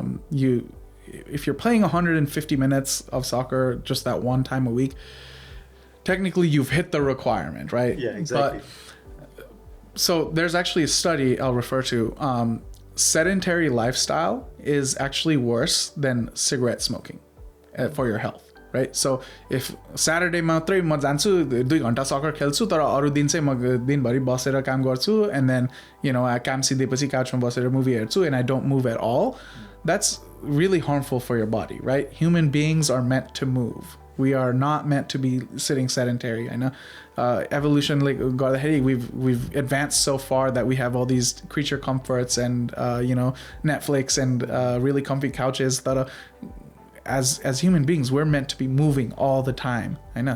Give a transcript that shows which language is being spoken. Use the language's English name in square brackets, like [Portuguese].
[English] If you're playing 150 minutes of soccer just that one time a week, technically you've hit the requirement, right? Yeah, exactly. But, so there's actually a study I'll refer to. Sedentary lifestyle is actually worse than cigarette smoking for your health. Right? [Nepali] So if Saturday मात्रै म जान्छु 2 घण्टा sucker खेल्छु तर अरु दिन चाहिँ म दिनभरि बसेर काम गर्छु, [English] and then [Nepali] काम सिधेपछि काउचमा बसेर मुभी हेर्छु, [English] and I don't move at all, that's really harmful for your body, [Nepali] right? [English] Human beings are meant to move. We are not meant to be sitting sedentary. I know evolutionally [Nepali] गर्दाखेरि [English] we've advanced so far that we have all these creature comforts and Netflix and really comfy couches that as human beings, we're meant to be moving all the time. I know.